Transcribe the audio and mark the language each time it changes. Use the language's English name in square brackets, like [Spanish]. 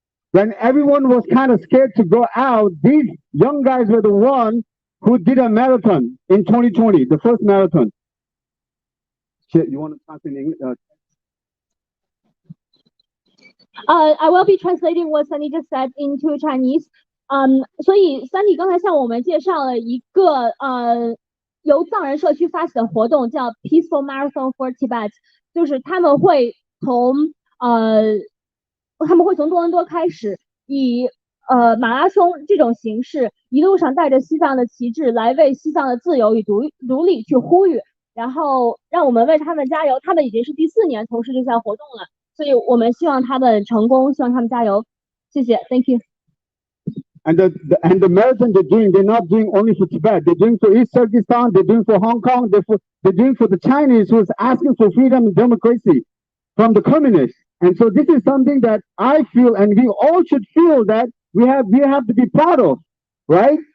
[English] When everyone was kind of scared to go out, these young guys were the ones who did a marathon in 2020, the first marathon. You want to talk in English? I will be translating what Sunny just said into Chinese. [Chinese] 所以 Sunny 刚才向我们介绍了一个由藏人社区发起的活动，叫 Peaceful Marathon for Tibet， 就是他们会从多伦多开始，以马拉松这种形式，一路上带着西藏的旗帜来为西藏的自由与独立去呼吁，然后让我们为他们加油。他们已经是第4年从事这项活动了，所以我们希望他们成功，希望他们加油。谢谢 [English] ，Thank you. And the marathon they're not doing only for Tibet. They're doing for East Turkestan. They're doing for Hong Kong. They're doing for the Chinese who's asking for freedom and democracy from the communists. And so this is something that I feel, and we all should feel, that we have to be proud of, right?